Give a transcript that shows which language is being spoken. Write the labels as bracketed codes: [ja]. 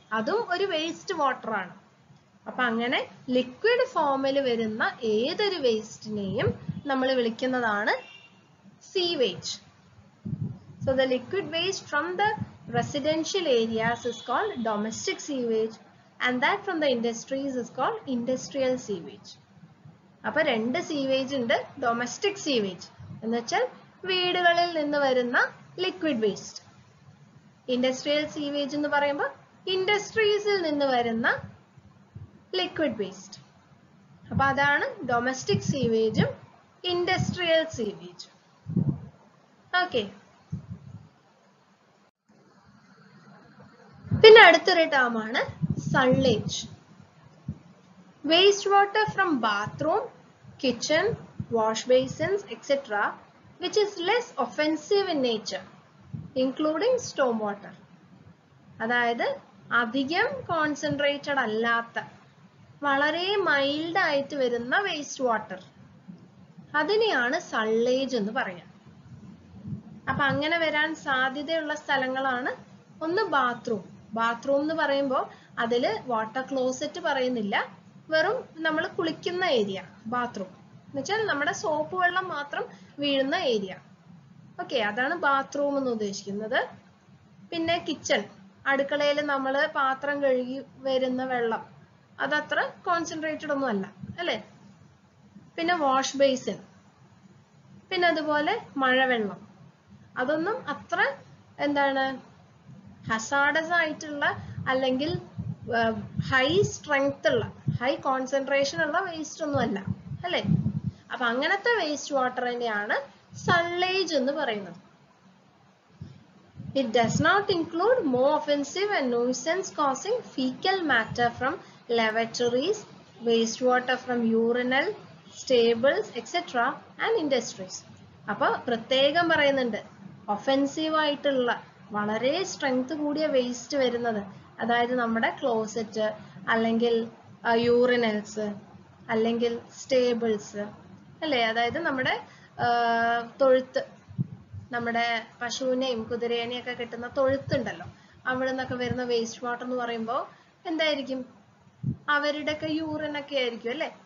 [ml] അതും ഒരു waste water ആണ്. അപ്പൊ അങ്ങനെ ലിക്വിഡ് ഫോമിൽ വരുന്ന ഏതൊരു വേസ്റ്റിനെയും നമ്മൾ വിളിക്കുന്നതാണ് sewage. [en] So the liquid waste from the residential areas is called domestic sewage and that from the industries is called industrial sewage. [ml] അപ്പോൾ രണ്ട് സീവേജ് ഉണ്ട്. ഡൊമസ്റ്റിക് സീവേജ് എന്ന് വെച്ചാൽ വീടുകളിൽ നിന്ന് വരുന്ന ലിക്വിഡ് വേസ്റ്റ്. ഇൻഡസ്ട്രിയൽ സീവേജ് എന്ന് പറയുമ്പോൾ ഇൻഡസ്ട്രീസിൽ നിന്ന് വരുന്ന ലിക്വിഡ് വേസ്റ്റ്. അപ്പൊ അതാണ് ഡൊമസ്റ്റിക് സീവേജും ഇൻഡസ്ട്രിയൽ സീവേജും. ഓക്കെ, പിന്നെ അടുത്തൊരു ടേം ആണ് സള്ളേജ്. [en] Waste water from bathroom, kitchen, wash basins etc. which is less offensive in nature, including storm water. [ml] അതായത് അധികം കോൺസെൻട്രേറ്റഡ് അല്ലാത്ത വളരെ മൈൽഡ് ആയിട്ട് വരുന്ന വേസ്റ്റ് വാട്ടർ, അതിനെയാണ് സള്ളേജ് എന്ന് പറയാം. അപ്പൊ അങ്ങനെ വരാൻ സാധ്യതയുള്ള സ്ഥലങ്ങളാണ് ഒന്ന് ബാത്റൂം. ബാത്റൂം എന്ന് പറയുമ്പോൾ അതില് വാട്ടർ ക്ലോസറ്റ് പറയുന്നില്ല, വെറും നമ്മൾ കുളിക്കുന്ന ഏരിയ ബാത്റൂം എന്ന് വെച്ചാൽ നമ്മുടെ സോപ്പ് വെള്ളം മാത്രം വീഴുന്ന ഏരിയ. ഓക്കെ, അതാണ് ബാത്റൂം എന്ന് ഉദ്ദേശിക്കുന്നത്. പിന്നെ കിച്ചൺ, അടുക്കളയിൽ നമ്മൾ പാത്രം കഴുകി വരുന്ന വെള്ളം, അതത്ര കോൺസെൻട്രേറ്റഡ് ഒന്നും അല്ല അല്ലേ. പിന്നെ വാഷ് ബേസിൻ, പിന്നെ അതുപോലെ മഴവെള്ളം, അതൊന്നും അത്ര എന്താണ് ഹസാഡസ് ആയിട്ടുള്ള അല്ലെങ്കിൽ ഹൈ സ്ട്രെങ്ത് ഉള്ള ഹൈ കോൺസെൻട്രേഷൻ ഉള്ള വേസ്റ്റ് ഒന്നും അല്ല അല്ലേ. അപ്പൊ അങ്ങനത്തെ വേസ്റ്റ് വാട്ടറിനെയാണ് സള്ളേജ് എന്ന് പറയുന്നത്. [en] It does not include more offensive and nuisance causing fecal matter from lavatories, wastewater from urinal, stables etc. and industries. [ml] അപ്പോൾ പ്രത്യേകം പറയുന്നുണ്ട് ഒഫെൻസീവ് ആയിട്ടുള്ള വളരെ സ്ട്രെങ്ത് കൂടിയ വേസ്റ്റ് വരുന്നത്, അതായത് നമ്മുടെ ക്ലോസറ്റ് അല്ലെങ്കിൽ യൂറിനൽസ് അല്ലെങ്കിൽ സ്റ്റേബിൾസ് അല്ലേ, അതായത് നമ്മുടെ തൊഴുത്ത്, നമ്മുടെ പശുവിനെയും കുതിരേനെയും ഒക്കെ കിട്ടുന്ന തൊഴുത്തുണ്ടല്ലോ, അവിടെ നിന്നൊക്കെ വരുന്ന വേസ്റ്റ് വാട്ടർ എന്ന് പറയുമ്പോൾ എന്തായിരിക്കും, അവരുടെയൊക്കെ യൂറിനൊക്കെ ആയിരിക്കും അല്ലേ.